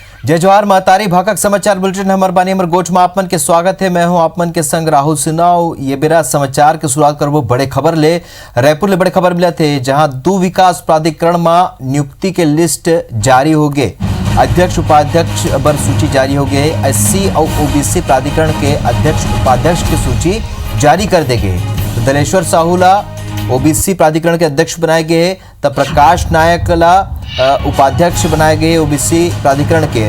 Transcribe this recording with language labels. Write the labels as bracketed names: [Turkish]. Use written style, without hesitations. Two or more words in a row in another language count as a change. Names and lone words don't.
[Chhattisgarhi] जय जवाहर महतारी भाकक समाचार बुलेटिन हमर बानी हमर गोठ में आपमन के स्वागत है। मैं हूं आपमन के संग राहुल सिन्हा। ये बेरा समाचार के शुरुआत करबो बड़े खबर ले। रायपुर ले बड़े खबर मिला थे, जहां 2 विकास प्राधिकरण में नियुक्ति के लिस्ट जारी हो गए। अध्यक्ष उपाध्यक्ष बर सूची जारी हो गई। एससी और ओबीसी प्राधिकरण के अध्यक्ष उपाध्यक्ष की सूची जारी कर दे गए। तो दलेश्वर साहूला ओबीसी प्राधिकरण के अध्यक्ष बनाए गए, तब प्रकाश नायक ला उपाध्यक्ष बनाए गए ओबीसी प्राधिकरण के।